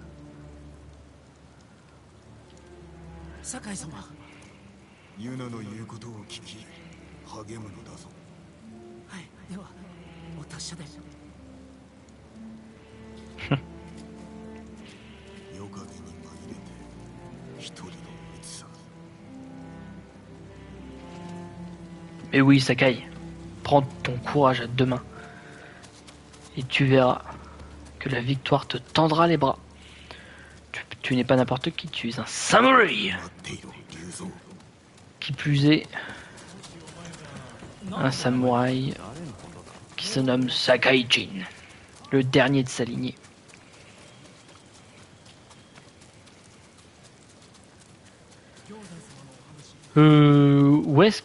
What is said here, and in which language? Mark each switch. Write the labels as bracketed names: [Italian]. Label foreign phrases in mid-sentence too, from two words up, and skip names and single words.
[Japanese] 酒井様。ユナの言うことを聞き励むのだぞ。はい、ではお達者で。夜影に紛れて一人の密さ。 [French] Mais oui, Sakai, prends ton courage à deux mains. Et tu verras que la victoire te tendra les bras. Tu n'es pas n'importe qui, tu es un samouraï. [Japanese] 待っていろ、竜蔵。 [French] Qui plus est, un samouraï qui se nomme Sakai-jin, le dernier de sa lignée. Où est-ce que...